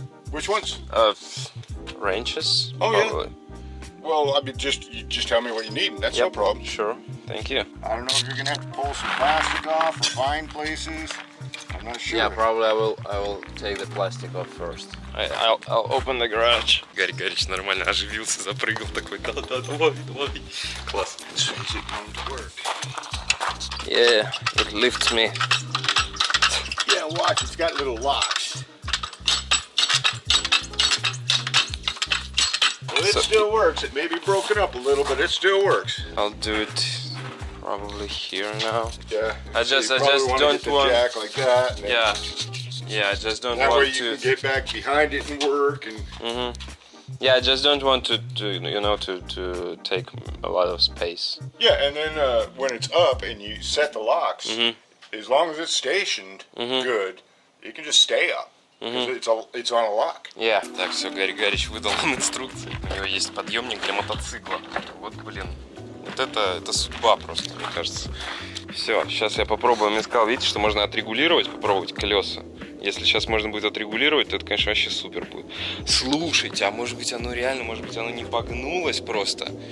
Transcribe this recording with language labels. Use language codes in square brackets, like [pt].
[en] Which ones? Wrenches? Oh, probably. yeah. Well, I mean, you just tell me what you need, and that's no problem. Sure. Thank you. I don't know if you're gonna have to pull some plastic off or find places. I'm not sure. Yeah, probably I will take the plastic off first. I'll open the garage. [ru] Гари Горич нормально оживился, запрыгал такой. Да, давай. Класс. [en] This is going to work. Yeah, it lifts me. Yeah, watch. It's got little locks. Well, it still works. It may be broken up a little, but it still works. I'll do it probably here now. Yeah. I just don't want. Jack like that. Yeah, I just don't that want way you can get back behind it and work and. Yeah, I just don't want to take a lot of space. Yeah, and then when it's up and you set the locks, as long as it's stationed good, it can just stay up. It's on a lock. [ru] Так, все, Гарри Гарич выдал нам инструкции. У него есть подъемник для мотоцикла. Вот, блин, вот это судьба просто, мне кажется. Все, сейчас я попробую. Он мне сказал, видите, что можно отрегулировать, попробовать колеса. Если сейчас можно будет отрегулировать, то это, конечно, вообще супер будет. Слушайте, а может быть оно реально, может быть оно не погнулось просто?